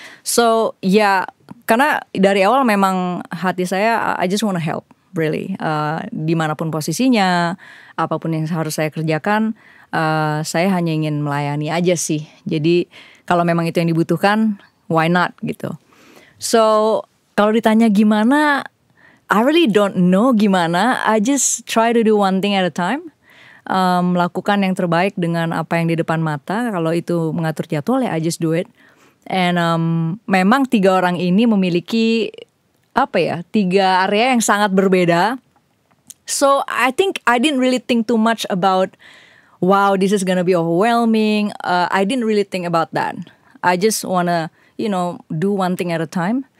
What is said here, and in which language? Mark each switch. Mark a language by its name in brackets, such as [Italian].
[Indonesian] So karena dari awal memang hati saya [English] I just wanna help really, [Indonesian] dimanapun posisinya, apapun yang harus saya kerjakan, saya hanya ingin melayani aja sih. Jadi kalau memang itu yang dibutuhkan, [English] why not [Indonesian] gitu. So kalau ditanya gimana, [English] I really don't know [Indonesian] gimana. [English] I just try to do one thing at a time. [Indonesian] Melakukan yang terbaik dengan apa yang di depan mata. Kalau itu mengatur jadwal ya [English] I just do it. [Indonesian] And memang 3 orang ini memiliki 3 area yang sangat berbeda. [English] So I think I didn't really think too much about, wow, this is gonna be overwhelming. I didn't really think about that. I just wanna, do one thing at a time.